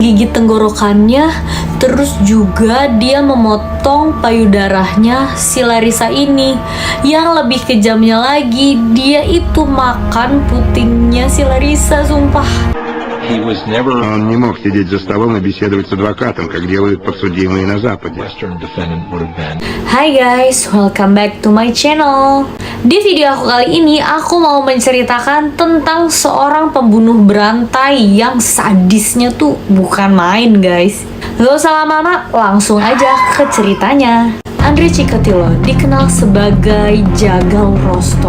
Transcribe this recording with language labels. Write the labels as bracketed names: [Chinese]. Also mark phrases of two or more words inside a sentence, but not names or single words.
[Indonesian] gigit tenggorokannya, terus juga dia memotong payudaranya si Larissa ini. Yang lebih kejamnya lagi, dia itu makan putingnya si Larissa, sumpah. [Russian] Он не мог сидеть за столом и беседовать с адвокатом, как делают подсудимые на Западе. [English] Hai guys, welcome back to my channel. [Indonesian] Di video aku kali ini, aku mau menceritakan tentang seorang pembunuh berantai yang sadisnya tuh bukan main guys. Gak usah lama-lama, langsung aja ke ceritanya. Andrei Chikatilo dikenal sebagai Jagal Rostov.